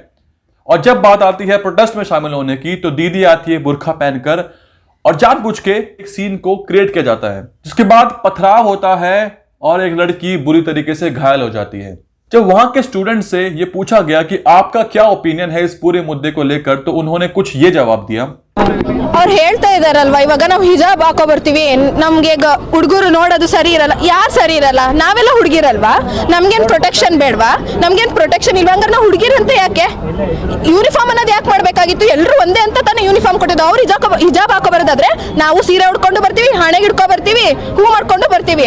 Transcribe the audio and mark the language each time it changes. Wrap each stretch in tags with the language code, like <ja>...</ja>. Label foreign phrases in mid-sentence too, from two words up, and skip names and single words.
<hi>और जब बात आती है प्रोटेस्ट में शामिल होने की, तो दीदी आती है बुर्खा पहनकर, और जानबूझ के एक सीन को क्रिएट किया जाता है, जिसके बाद पथराव होता है और एक लड़की बुरी तरीके से घायल हो जाती है। जब वहां के स्टूडेंट से ये पूछा गया कि आपका क्या ओपिनियन है इस पूरे मुद्दे को लेकर, तो उन्होंने कुछ ये जवाब दिया।</hi> <kn>ಅವ್ರು ಹೇಳ್ತಾ ಇದಾರಲ್ವಾ, ಇವಾಗ ನಾವು ಹಿಜಾಬ್ ಹಾಕೋ ಬರ್ತೀವಿ, ನಮ್ಗೆ ಹುಡುಗರು ನೋಡೋದು ಸರಿ ಇರಲ್ಲ. ಯಾರು ಸರಿ ಇರಲ್ಲ? ನಾವೆಲ್ಲ ಹುಡುಗಿರಲ್ವಾ? ನಮ್ಗೇನ್ ಪ್ರೊಟೆಕ್ಷನ್ ಬೇಡವಾ? ನಮ್ಗೇನ್ ಪ್ರೊಟೆಕ್ಷನ್ ಇಲ್ವಾ? ಹಂಗಾರೆ ನಾವು ಹುಡುಗಿರಂತ ಯಾಕೆ ಯೂನಿಫಾರ್ಮ್ ಅನ್ನೋದು ಯಾಕೆ ಮಾಡ್ಬೇಕಾಗಿತ್ತು? ಎಲ್ಲರೂ ಒಂದೇ ಅಂತ ತಾನೇ ಯೂನಿಫಾರ್ಮ್ ಕೊಟ್ಟಿದ್ದು. ಅವ್ರು ಹಿಜಾಬ್ ಹಾಕೋ ಬರೋದಾದ್ರೆ ನಾವು ಸೀರೆ ಉಡ್ಕೊಂಡು ಬರ್ತೀವಿ, ಹಣೆಗೆ ಹಿಡ್ಕೊ ಬರ್ತೀವಿ, ಹೂ ಮಾಡ್ಕೊಂಡು ಬರ್ತೀವಿ.</kn>